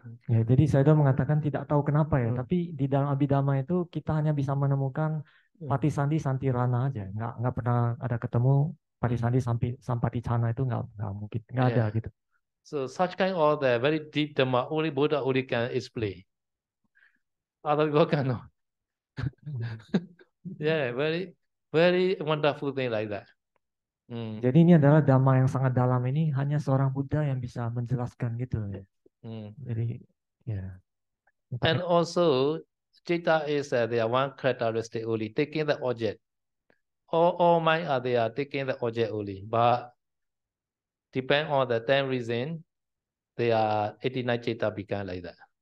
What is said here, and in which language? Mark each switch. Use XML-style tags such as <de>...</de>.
<id>Ya, jadi saya mengatakan tidak tahu kenapa ya, tapi di dalam Abhidhamma itu kita hanya bisa menemukan Patisandi Santirana aja, nggak pernah ada ketemu Patisandi Sampaticana itu nggak mungkin, nggak ada gitu.</id> <en>So such kind of the very deep Dhamma only Buddha only can explain. Other people cannot. Yeah, very wonderful thing like that.</en> <id>Jadi ini adalah Dhamma yang sangat dalam, ini hanya seorang Buddha yang bisa menjelaskan gitu ya. Jadi ya.</id> <en>And also citta is they are one characteristic only, taking the object. All mind are they are taking the object only, but depend on the 10 reason, they are 89 citta become like that.</en>